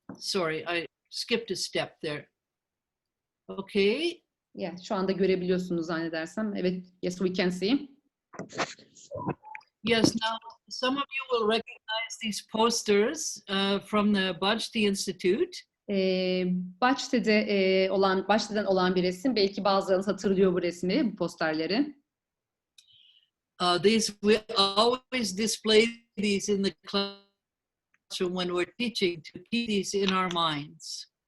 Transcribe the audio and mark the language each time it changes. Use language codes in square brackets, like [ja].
[en] Sorry, I skipped a step there. Okay. [tr] Yeah, şu anda görebiliyorsunuz zannedersem. [en] Evet, yes, we can see. Yes, now some of you will recognize these posters from the Baçte Institute. [tr] Baçte'den olan bir resim. Belki bazılarınız hatırlıyor bu resmi, bu posterleri. [en] We always display these in the classroom when we're teaching to keep these in our minds.